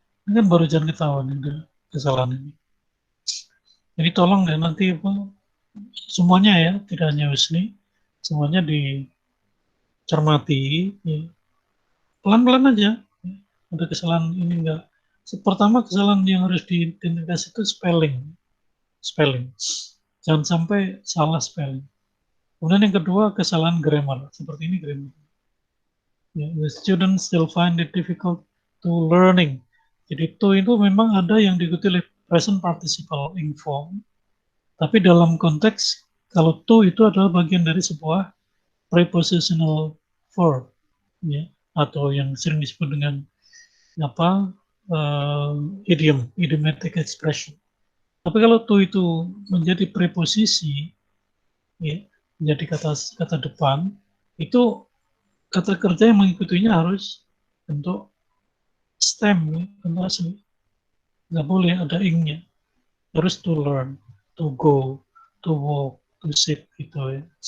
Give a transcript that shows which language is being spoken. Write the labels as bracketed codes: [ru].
[id] Ini kan baru jangan ketahuan ini kesalahan ini. Jadi tolong ya nanti apa, semuanya ya, tidak hanya Wisni, semuanya dicermati, ya. Pelan-pelan aja. Ya. Ada kesalahan ini enggak. Pertama, kesalahan yang harus diidentifikasi itu spelling. Spelling. Jangan sampai salah spelling. Kemudian yang kedua, kesalahan grammar. Seperti ini grammar. [en] Ya, the students still find it difficult to learning. [id] Jadi to itu memang ada yang diikuti oleh present participle inform, tapi dalam konteks kalau to itu adalah bagian dari sebuah prepositional verb, ya, atau yang sering disebut dengan apa, idiomatic expression. Tapi kalau to itu menjadi preposisi, ya, menjadi kata kata depan, itu kata kerja yang mengikutinya harus bentuk stem, ya, bentuk asli. Nggak boleh ada ingnya. Harus [en] to learn, to go, to walk, to sit [id] gitu ya.